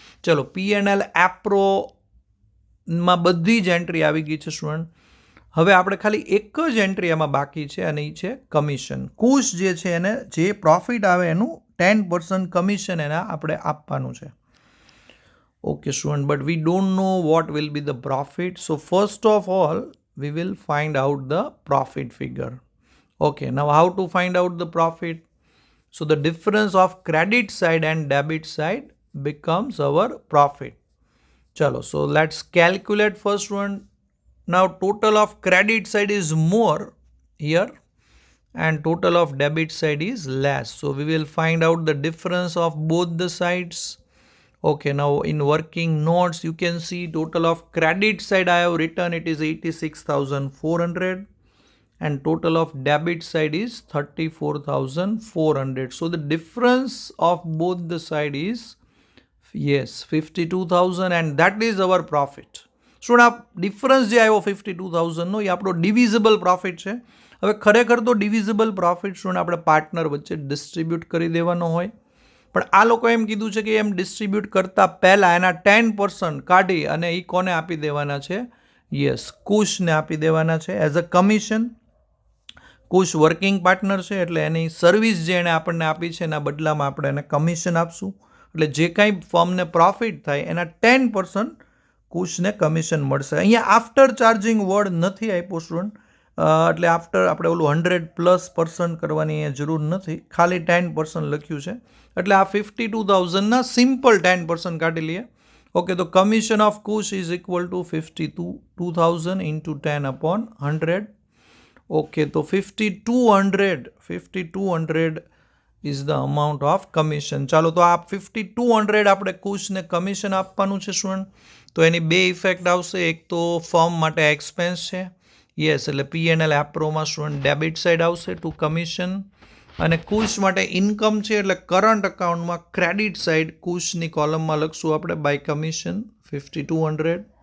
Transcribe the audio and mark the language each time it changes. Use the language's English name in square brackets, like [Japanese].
[Gujarati] ચલો, P&L એપ્રોમાં બધી જ એન્ટ્રી આવી ગઈ છે સ્ટુડન્ટ. હવે આપણે ખાલી એક જ એન્ટ્રી એમાં બાકી છે અને એ છે કમિશન. કુશ જે છે એને જે પ્રોફિટ આવે એનું 10% કમિશન એના આપણે આપવાનું છે. [English] Okay student, but we don't know what will be the profit. So first of all we will find out the profit figure. Okay, now how to find out the profit? So the difference of credit side and debit side becomes our profit. Chalo, so let's calculate first one. Now total of credit side is more here and total of debit side is less. So we will find out the difference of both the sides. Okay, now in working notes you can see total of credit side I have written it is 86,400 and total of debit side is 34,400. So the difference of both the side is yes 52,000 and that is our profit. [Gujarati] Student આ difference જે આવ્યો 52,000નો એ આપણો divisible profit છે. હવે ખરેખર તો divisible profit student આપણે partner વચ્ચે ડિસ્ટ્રીબ્યુટ કરી દેવાનો હોય, પણ આ લોકો એમ કીધું છે કે એમ ડિસ્ટ્રીબ્યુટ કરતાં પહેલાં એના 10% કાઢી અને એ કોને આપી દેવાના છે? યસ, કુશને આપી દેવાના છે as a commission. Kush working partner છે એટલે એની સર્વિસ જે એણે આપણને આપી છે એના બદલામાં આપણે એને કમિશન આપશું. એટલે જે કાંઈ ફર્મને પ્રોફિટ થાય એના 10% કુશને કમિશન મળશે. અહીંયા આફ્ટર ચાર્જિંગ વર્ડ નથી આપ્યો સ્ટુડન્ટ, એટલે આફ્ટર આપણે ઓલું 100+% કરવાની અહીંયા જરૂર નથી, ખાલી 10% લખ્યું છે. એટલે આ 52,000ના સિમ્પલ 10% કાઢી લઈએ [English] Okay, the commission of Kush is equal to 52,000 into 10 upon 100. Okay, so 5200 is the amount of commission. [Gujarati] ચાલો તો આ 5200 આપણે કુશને કમિશન આપવાનું છે સ્ટુડન્ટ. તો એની બે ઇફેક્ટ આવશે. એક તો ફર્મ માટે એક્સપેન્સ છે, યસ, એટલે P&L એપ્રોમાં સ્ટુડન્ટ ડેબિટ સાઇડ આવશે ટુ કમિશન, અને કુશ માટે ઇન્કમ છે એટલે કરંટ અકાઉન્ટમાં ક્રેડિટ સાઇડ કુશની કોલમમાં લખશું આપણે બાય કમિશન 5200.